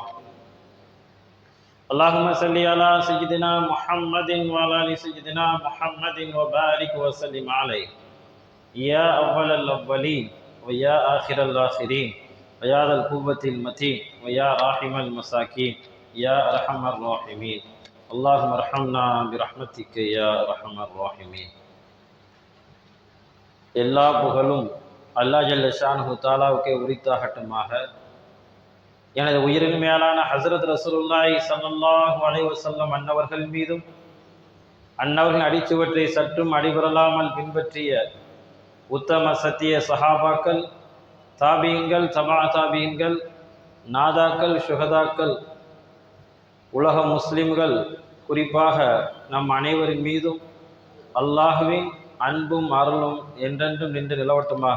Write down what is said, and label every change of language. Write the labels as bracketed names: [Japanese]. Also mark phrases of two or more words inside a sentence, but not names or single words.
[Arabic] اللهم صل على سيدنا محمد وعلى آل سيدنا محمد وبارك وسلم عليه، يا أول الأولين ويا آخر الآخرين ويا ذا القوة المتين ويا راحم المساكين يا أرحم الراحمين. اللهم ارحمنا برحمتك يا أرحم الراحمين. [Tamil] எல்லா புகழும் [Arabic] الله جل شأنه [Tamil] தஆலாவுக்கே உரித்தாகட்டுமாக. எனது உயிரின் மேலான ஹஸரத் [Arabic] رسول الله صلى الله عليه وسلم [Tamil] அன்னவர்கள் மீதும், அன்னவர்கள் அடிச்சுவற்றை சற்றும் அடிபரலாமல் பின்பற்றிய உத்தம சத்திய சஹாபாக்கள், தாபீன்கள், தபா தாபீன்கள், நாதாக்கள், சுஹதாக்கள், உலக முஸ்லிம்கள், குறிப்பாக நம் அனைவரின் மீதும் அல்லாஹ்வின் அன்பும் அருளும் என்றென்றும் நின்று நிலவட்டமாக.